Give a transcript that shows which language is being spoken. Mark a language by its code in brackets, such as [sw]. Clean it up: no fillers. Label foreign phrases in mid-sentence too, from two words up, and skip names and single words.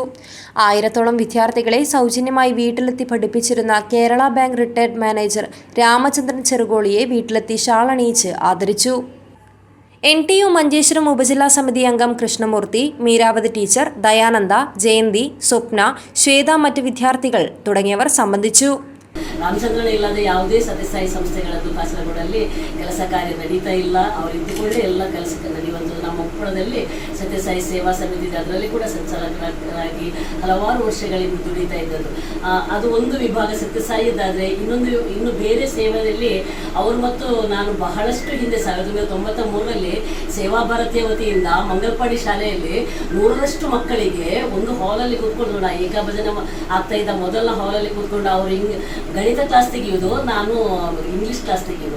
[ml] 1000-ഓളം വിദ്യാർത്ഥികളെ സൗജന്യമായി വീട്ടിലെത്തി പഠിപ്പിച്ചിരുന്ന കേരള ബാങ്ക് റിട്ടയർഡ് മാനേജർ രാമചന്ദ്രൻ ചെറുകോളിയെ വീട്ടിലെത്തി ഷാളണിയിച്ച് ആദരിച്ചു. NTU മഞ്ചേശ്വരം ഉപജില്ലാ സമിതി അംഗം കൃഷ്ണമൂർത്തി, മീരാവതി ടീച്ചർ, ദയാനന്ദ, ജയന്തി, സ്വപ്ന, ശ്വേത, മറ്റ് വിദ്യാർത്ഥികൾ തുടങ്ങിയവർ സംബന്ധിച്ചു. [kn] ರಾಮಚಂದ್ರನ ಇಲ್ಲದೆ ಯಾವುದೇ ಸತ್ಯಸಾಯಿ ಸಂಸ್ಥೆಗಳದ್ದು ಕಾಸರಗೋಡಲ್ಲಿ ಕೆಲಸ ಕಾರ್ಯ ನಡೀತಾ ಇಲ್ಲ. ಅವರಿದ್ದುಕೊಂಡೇ ಎಲ್ಲ ಕೆಲಸ ನಡೆಯುವಂಥದ್ದು. ನಮ್ಮ ಉಪ್ಪಳದಲ್ಲಿ ಸತ್ಯಸಾಯಿ ಸೇವಾ ಸಮಿತಿ ಇದೆ, ಅದರಲ್ಲಿ ಕೂಡ ಸಂಚಾಲಕರಾಗಿ ಹಲವಾರು ವರ್ಷಗಳಿಂದ ದುಡಿತಾ ಇದ್ದದ್ದು. ಅದು ಒಂದು ವಿಭಾಗ ಸತ್ಯಸಾಯಿದಾದರೆ, ಇನ್ನು ಬೇರೆ ಸೇವೆಯಲ್ಲಿ ಅವರು ಮತ್ತು ನಾನು ಬಹಳಷ್ಟು ಹಿಂದೆ 1993ರಲ್ಲಿ ಸೇವಾ ಭಾರತೀಯ ವತಿಯಿಂದ ಮಂಗಲ್ಪಾಡಿ ಶಾಲೆಯಲ್ಲಿ 100ರಷ್ಟು ಮಕ್ಕಳಿಗೆ ಒಂದು ಹಾಲಲ್ಲಿ ಕೂತ್ಕೊಂಡು ಏಕಭಜನೆ ಆಗ್ತಾ ಇದ್ದ ಮೊದಲ ಹಾಲಲ್ಲಿ ಕೂತ್ಕೊಂಡು ಅವರು ಗಣಿತ ಕ್ಲಾಸ್ ತೆಗೆಯುವುದು, ನಾನು [en] English class [kn] ತೆಗೆಯುವುದು.